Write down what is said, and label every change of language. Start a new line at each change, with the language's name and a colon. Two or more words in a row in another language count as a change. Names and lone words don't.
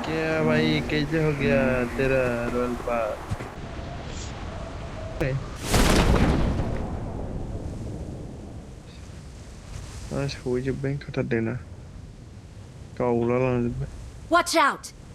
Hindi: भाई कैसे हो गया तेरा रोल पास?
Bodo: सौजोब्बाय खाथारदोंना गावला लांजोब्बाय.
English: Watch out!